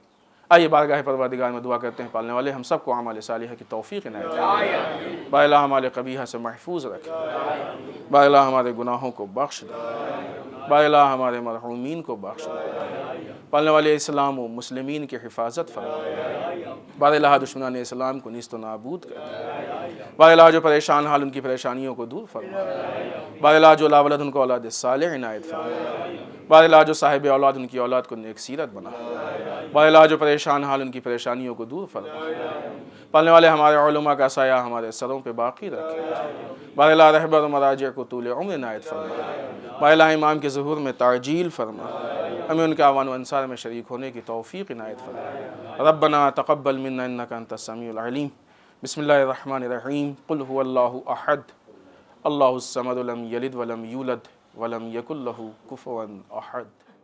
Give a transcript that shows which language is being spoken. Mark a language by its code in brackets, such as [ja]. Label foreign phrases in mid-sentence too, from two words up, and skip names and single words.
[ur] آئیے بارگاہ پروردگار میں دعا کرتے ہیں، پالنے والے ہم سب کو اعمال صالحہ کی توفیق عنایت فرمائے. با الہ ہمارے قبیحہ سے محفوظ رکھے، با الہ ہمارے گناہوں کو بخش دے، با الہ ہمارے مرحومین کو بخش دے. پالنے والے اسلام و مسلمین کی حفاظت فرمائے. با الہ دشمنان اسلام کو نیست و نابود کر دے. با الہ جو پریشان حال ان کی پریشانیوں کو دور فرمائے. با الہ جو لا ولد ان کو اولاد صالح عنایت فرمائے. با الہ جو صاحب اولاد ان کی اولاد کو نیک سیرت بنا. با الہ جو پریشان حال ان کی پریشانیوں کو دور فرمائے. پالنے والے ہمارے علماء کا سایہ ہمارے سروں پہ باقی رکھے. با الہ رہبر و مراجع کو طول عمر عنایت فرمائے. با الہ امام کے ظہور میں تعجیل فرمائے. ہمیں ان کے اعوان و انصار میں شریک ہونے کی توفیق عنایت فرمائے. [ar] ربنا تقبل منا انک انت السمیع العلیم. بسم اللہ الرحمن الرحیم. قل هو اللہ احد اللہ الصمد لم یلد ولم یولد ولم یکن لہ کفوا احد.